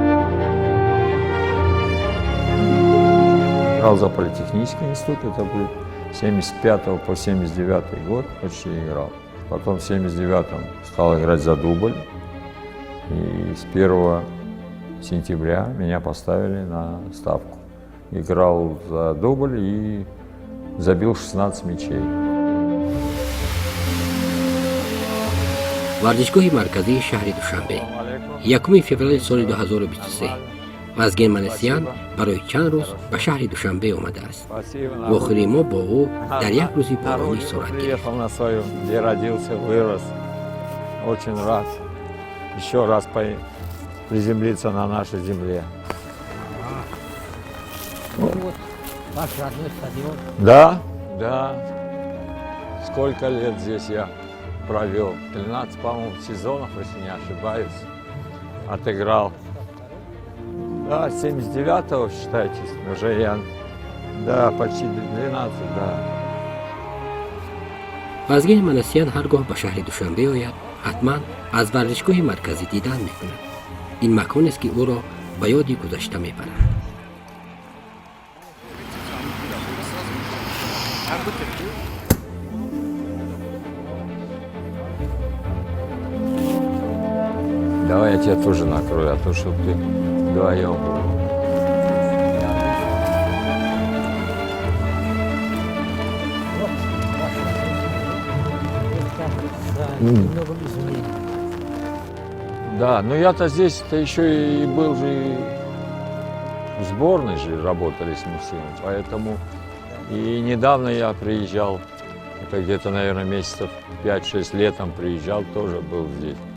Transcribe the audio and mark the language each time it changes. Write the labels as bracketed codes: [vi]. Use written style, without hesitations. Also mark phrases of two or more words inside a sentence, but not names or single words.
[ru] Играл за Политехнический институт, это был 75 по 79 год почти играл. Потом в 79-м стал играть за дубль, и с 1 сентября меня поставили на ставку. Играл за дубль и забил 16 мячей. [tg] ورزشگاه مرکزی شهر دوشنبه 1 فوریه سال 2023 وازگن منسیان برای چند روز به شهر دوشنبه آمده است. واخری ما با او در یک روزی بارانی صورت گرفت. [ru] Приехал на свою, где родился, вырос. Очень рад еще раз приземлиться на нашей земле. Ваш родной стадион. Да, да. Сколько лет здесь я провел? 13, по-моему, сезонов, если не ошибаюсь, отыграл. Да, 79-го, считайте, уже я, да, почти 12, да. [tg] وازگن منسیان هرگاه به شهر دوشنبه آید حتما از ورزشگاه مرکزی دیدن میکند. این مکان است که او را به یادی گذشته میبرد. [ru] Давай я тебя тоже накрою, а то, чтобы ты вдвоем был. Да, но я-то здесь-то еще и был же и в сборной же работали с Мусином, поэтому и недавно я приезжал, это где-то, наверное, месяцев 5-6 летом приезжал, тоже был здесь.